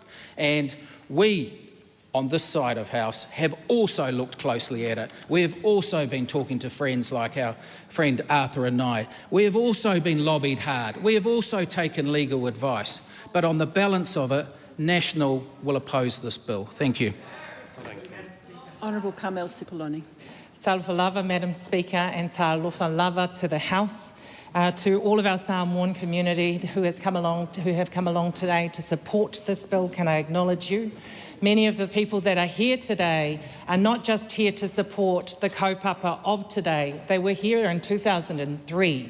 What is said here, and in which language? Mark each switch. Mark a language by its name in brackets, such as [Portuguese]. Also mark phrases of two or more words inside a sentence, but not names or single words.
[English] And we, on this side of House, have also looked closely at it. We have also been talking to friends like our friend Arthur and I. We have also been lobbied hard. We have also taken legal advice. But on the balance of it, National will oppose this bill. Thank you. Honourable Carmel Cipollone. [Samoan] Talofa lava, [English] Madam Speaker, and [Samoan] talofa lava [English] to the House. To all of our Samoan community who have come along today to support this bill, can I acknowledge you? Many of the people that are here today are not just here to support the kaupapa of today. They were here in 2003.